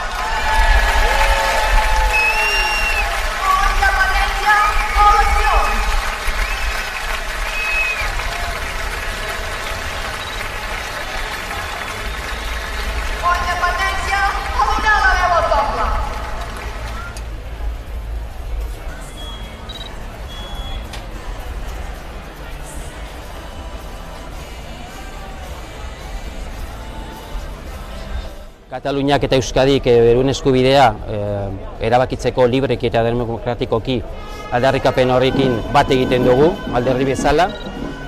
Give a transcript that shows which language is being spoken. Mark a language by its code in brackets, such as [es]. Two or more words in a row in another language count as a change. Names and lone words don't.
[ca] O independència o eleccions. O independència o donar la veu al poble. [eu] Kataluniak eta Euskadik beren eskubidea erabakitzeko libreki eta demokratikoki aldarrikapen horrekin bat egiten dugu, alderdi bezala.